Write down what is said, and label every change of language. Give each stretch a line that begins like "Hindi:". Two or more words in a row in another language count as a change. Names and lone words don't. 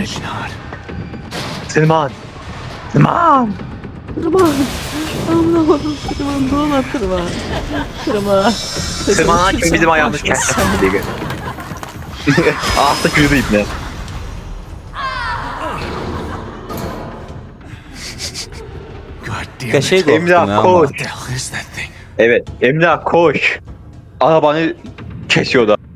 Turkish: Tırman. Tırman. Tırman kim bizim ayağımız kessin. Artık yürü ibne.
English: Damn
Azerbaijani: Qəşəng it. qorxdum
Turkish: Emrah, ya amma. koş.
English: What the hell is that thing?
Turkish: Evet, Emrah koş. Arabanı kesiyor da.